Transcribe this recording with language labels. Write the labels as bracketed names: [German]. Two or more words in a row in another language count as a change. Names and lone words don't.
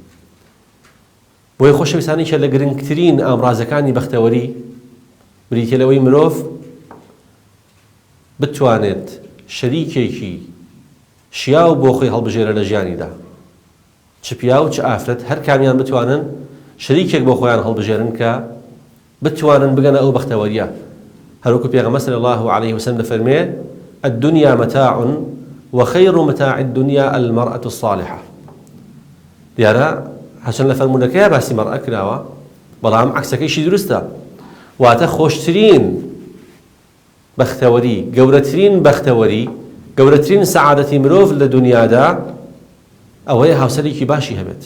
[Central Kurdish] بۆیە خۆشەویستانی کە لە گرنگترین ئامڕازەکانی بەختەوەری بریتیە لەوەی مرۆڤ بتوانێت شەریکێکی شیاو بۆ خۆی هەڵبژێرە لە ژیانیدا. چ پیا و چ ئافرەت هەر کامیان بتوانن شەریکێک بۆ خۆیان هەڵبژێرن کە بتوانن بگەنە ئەو بەختەوەریە. هەروەکو پێغەمبەر [Arabic] صلی الله عليه وسلم دەفەرمێ الدنيا متاع وخير متاع الدنيا المرأة الصالحة. [Central Kurdish] دیارە هەچەند لە فەرمونەکەیە باسی مەرئە کراوە، بەڵام عەکسەکەیشی دروستە. واتە خۆشترین بەختەوەری، گەورەترین بەختەوەری، گەورەترین سەعادەتی مرۆڤ لە دنیادا ئەوەیە هاوسەرێکی باشی هەبێت.